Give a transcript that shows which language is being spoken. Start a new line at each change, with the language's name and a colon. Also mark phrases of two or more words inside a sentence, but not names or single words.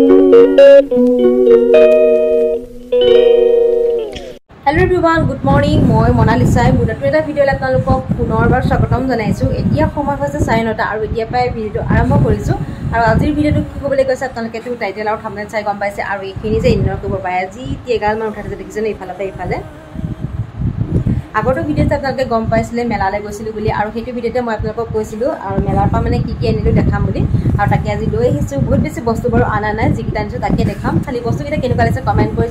English: Hello everyone, good morning.
Assamese: Moi Monalisa. মুদাটো এটা ভিডিঅ'লৈ আপোনালোকক পুনৰবাৰ স্বাগতম জনাইছো. Etia সময় হৈছে 9:30 আৰু এতিয়া পাই ভিডিওটো আৰম্ভ কৰিছো আৰু আজিৰ ভিডিওটো কি হ'বলৈ কৈছে আপোনালোকে তো টাইটেল আৰু থাম্বনেল চাই গম পাইছে আৰু এইখিনি যে ইগনৰ কৰিব পাৰে আজি তেগাল মান উঠাতে দেখিছেনে ইফালে আগৰটো ভিডিওতে আপোনালোকে গম পাইছিলে মেলালে গৈছিলো বুলি আৰু সেইটো ভিডিওতে মই আপোনালোকক কৈছিলো আৰু মেলাৰ পৰা মানে কি আনিলো দেখাম বুলি আৰু তাকে আজি লৈ আহিছো বহুত বেছি বস্তু বাৰু আনা নাই যিকিটা আনিছো তাকে দেখাম খালি বস্তুকিটা কেনেকুৱা লাগিছে কমেন্ট কৰি